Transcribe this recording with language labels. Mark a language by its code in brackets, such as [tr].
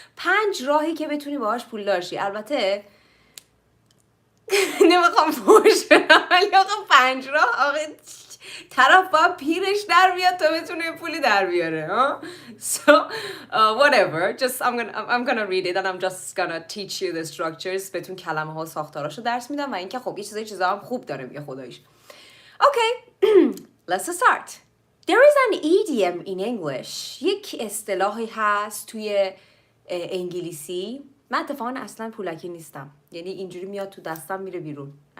[fa] 5 راهی که بتونی باهاش پولدار شی. البته نمیخوام فوش بدم ولی آقا 5 راه آقا طرف باید پیرش در بیاد تا بتونه پولی در بیاره. [en] So whatever, just I'm gonna read it and I'm just gonna teach you the structures. [fa] بهتون کلمه ها و ساختاراشو درس میدم و اینکه خب یه چیزا هم خوب داره میگه خداییش. [en] Okay, let's start. There is an idiom in English. [fa] یک اصطلاحی هست توی انگلیسی. من اتفاقا اصلا پولکی نیستم، یعنی اینجوری میاد تو دستم میره بیرون.